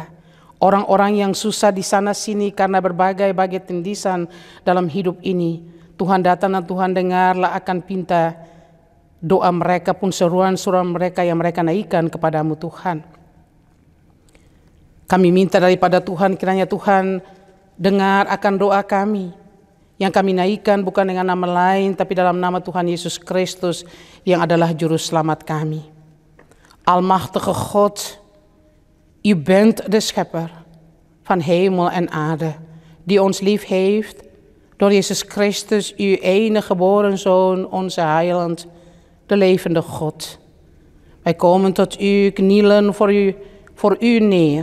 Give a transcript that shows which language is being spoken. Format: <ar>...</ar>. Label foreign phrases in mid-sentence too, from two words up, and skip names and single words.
<id>Orang-orang yang susah di sana sini karena berbagai-bagai tindisan dalam hidup ini, Tuhan datang dan Tuhan dengarlah akan pinta doa mereka pun, seruan-seruan mereka yang mereka naikkan kepadamu, Tuhan. Kami minta daripada Tuhan, kiranya Tuhan dengar akan doa kami yang kami naikkan bukan dengan nama lain, tapi dalam nama Tuhan Yesus Kristus yang adalah Juru Selamat kami.</id> <nl>Almachtige God, U bent de schepper van hemel en aarde, die ons lief heeft door Jezus Christus, uw enige geboren Zoon, onze heiland, de levende God. Wij komen tot u, knielen voor u neer.</nl>